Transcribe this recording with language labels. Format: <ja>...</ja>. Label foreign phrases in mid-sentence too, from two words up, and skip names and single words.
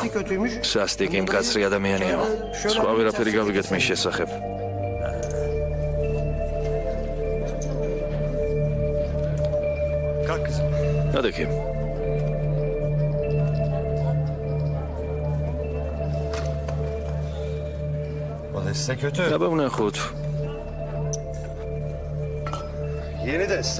<ka>სასტიკი მკაცრი ადამიანია. სხვა ვერაფერი გავიგეთ მის შესახებ.</ka> <tr>Kalk kızım.</tr> <ka>გადაიქი.</ka> <tr>O deste kötü.</tr> <ka>აბა ვნახოთ.</ka> <tr>Yeni deste.</tr>